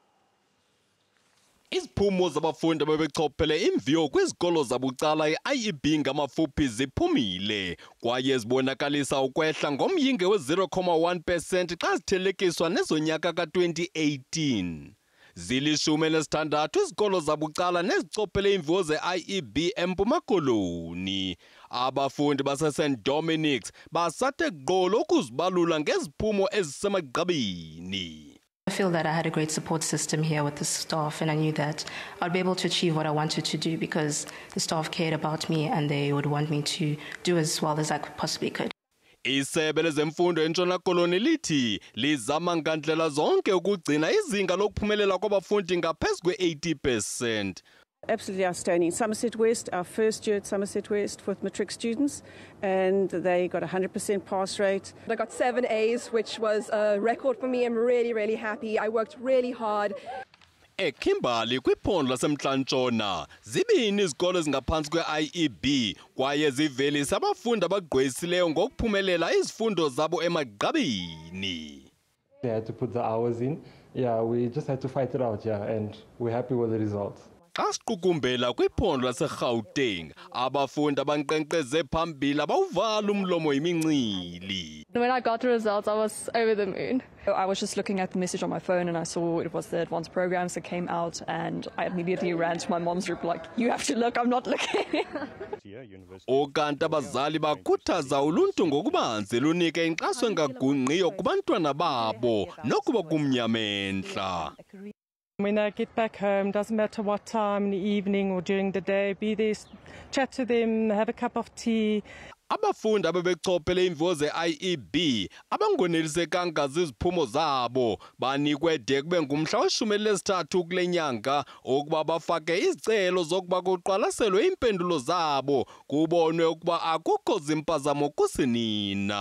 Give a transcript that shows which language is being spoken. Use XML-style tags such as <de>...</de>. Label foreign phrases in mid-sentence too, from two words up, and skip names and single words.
<xh>Iziphumo zabafundi abebechophele iimviwo kwizikolo zabucala i-IEB ngamafuphi ziphumile kwaye zibonakalisa ukwehla ngomyinge we-0.1% xa zithelekiswa nezonyaka ka-2018. Zili-16 izikolo zabucala nezichophele iimviwo ze-IEB eMpuma Koloni. Abafundi base-St Dominic's basathe gqolo ukuzibalula ngeziphumo ezisemagqabini.</xh> <en>I feel that I had a great support system here with the staff, and I knew that I'd be able to achieve what I wanted to do because the staff cared about me and they would want me to do as well as I possibly could.</en> <xh>Isebe lezemfundo eNtshona Koloni lithi lizama ngandlela zonke ukugcina izinga lokuphumelela kwabafundi ngaphezu kwe-80%.</xh> <en>Absolutely outstanding. Somerset West, our first year at Somerset West with Matric students, and they got 100% pass rate. I got 7 A's, which was a record for me. I'm really, really happy. I worked really hard.</en> <xh>Kimberley kwiphondo lasemntla-ntshona zibini izikolo ezingaphansi kwe-IEB kwaye zivelisa abafundi abagqwesileyo ngokuphumelela izifundo zabo emagqabini.</xh> <en>They had to put the hours in. Yeah, we just had to fight it out, yeah, and we're happy with the results.</en> <xh>Xa siqukumbela kwiphondo laseGauteng, abafundi abanqenqeze phambili abawuvala umlomo yimincili.</xh> <en>When I got the results, I was over the moon. I was just looking at the message on my phone and I saw it was the advanced programs that came out, and I immediately ran to my mom's group like, you have to look, I'm not looking.</en> <xh>Okanti abazali bakhuthaza uluntu ngokubanzi lunike inkxaso engagungqiyo kubantwana babo nokuba kumnyamentla.</xh> <en>When I get back home, doesn't matter what time in the evening or during the day, be there, chat to them, have a cup of tea.</en> <xh>Abafundi abebechophele iimviwo ze-IEB abangonelisekanga ziziphumo zabo banikwe de kube ngumhla we-13 kule nyanga ukuba bafake izicelo zokuba kuqwalaselwe iimpendulo zabo kubonwe ukuba akukho zimpazamo kusinina.</xh>